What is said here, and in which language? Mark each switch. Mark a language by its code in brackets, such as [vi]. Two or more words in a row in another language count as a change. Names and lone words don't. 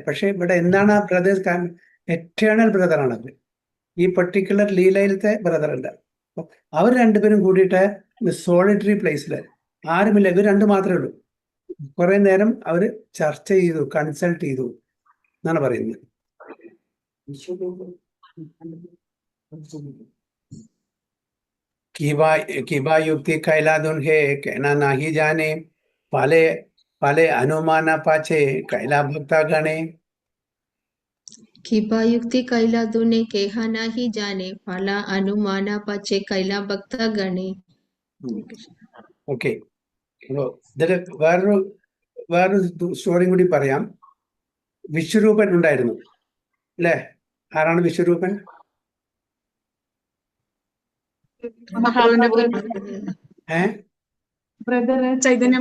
[ml] പക്ഷെ ഇവിടെ എന്താണ് ആ ബ്രദേഴ്സ്? [en] eternal brother [ml] അവര്. ഈ പർട്ടിക്കുലർ ലീലയിലത്തെ ബ്രദർ അല്ല. അവർ രണ്ടുപേരും കൂടിയിട്ട് [en] solitary place [ml] ആരുമില്ല, ഇവർ രണ്ടു മാത്രമേ ഉള്ളൂ. കുറെ നേരം അവര് ചർച്ച ചെയ്തു, കൺസൾട്ട് ചെയ്തു എന്നാണ് പറയുന്നത്. [bn] কিবা যুক্তি কৈলাদুন হৈ কহনা নাহি জানে, পালে পালে অনুমানা পাছে কৈলা ভক্তা গণে. কিবা যুক্তি কৈলা দুনে কেহা নাহি জানে, ফলা অনুমানা পচে কৈলা ভক্ত গণে. [ml] ഓക്കെ, ഇതില് വേറൊരു സ്റ്റോറിയും കൂടി പറയാം. വിശ്വരൂപൻ ഉണ്ടായിരുന്നു അല്ലെ? ആരാണ് വിശ്വരൂപൻ? ചൈതന്യ